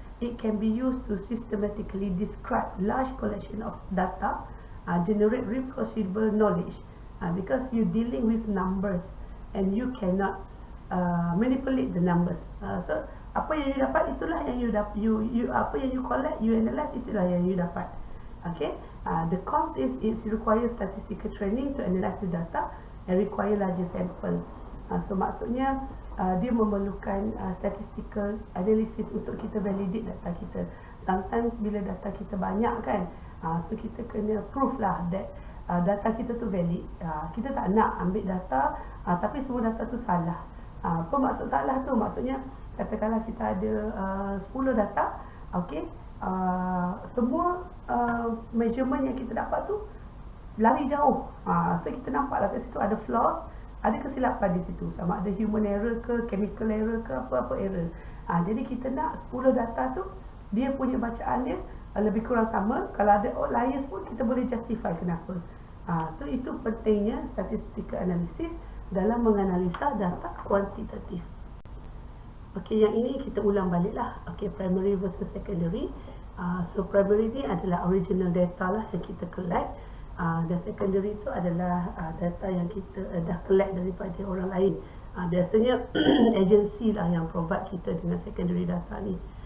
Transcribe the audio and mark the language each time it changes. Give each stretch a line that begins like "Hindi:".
English: It can be used to systematically describe large collection of data, generate reproducible knowledge, because you dealing with numbers and you cannot manipulate the numbers.
Malay: So apa yang you dapat itulah yang you apa yang you collect, you analyze, itulah yang you dapat.
English: Okay, the cons is it requires statistical training to analyze the data and require larger sample.
Malay: So maksudnya dia memerlukan statistical analysis untuk kita validate data kita. Sometimes bila data kita banyak kan, so kita kena prove lah
English: that
Malay: data kita tu valid. Kita tak nak ambil data tapi semua data tu salah. Apa maksud salah tu? Maksudnya katakanlah kita ada 10 data, okay, semua measurement yang kita dapat tu lari jauh. So kita nampak lah kat situ ada flaws, ada kesilapan di situ, sama ada human error ke, chemical error ke, apa-apa error. Jadi kita nak 10 data tu dia punya bacaan dia lebih kurang sama. Kalau ada outliers pun kita boleh justify kenapa. So itu pentingnya statistical analysis dalam menganalisa data kuantitatif. Okey, yang ini kita ulang balik lah.
English: Okey, primary versus secondary.
Malay: So primary ni adalah original data lah yang kita collect, dan secondary itu adalah data yang kita dah collect daripada orang lain. Biasanya agensi lah yang provide kita dengan secondary data ni.